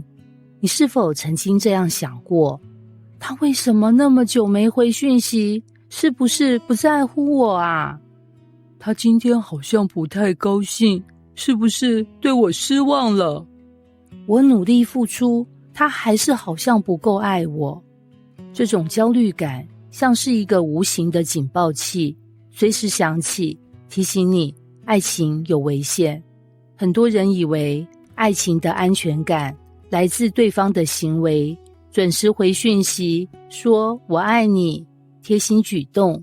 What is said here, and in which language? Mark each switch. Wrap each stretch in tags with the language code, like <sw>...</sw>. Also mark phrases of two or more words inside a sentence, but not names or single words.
<zh>你是否曾經這樣想過？他為什麼那麼久沒回訊息？是不是不在乎我啊？他今天好像不太高興，是不是對我失望了？我努力付出，他還是好像不夠愛我。這種焦慮感像是一個無形的警報器，隨時響起，提醒你愛情有危險。很多人以為愛情的安全感來自對方的行為，準時回訊息，說我愛你，貼心舉動。</zh>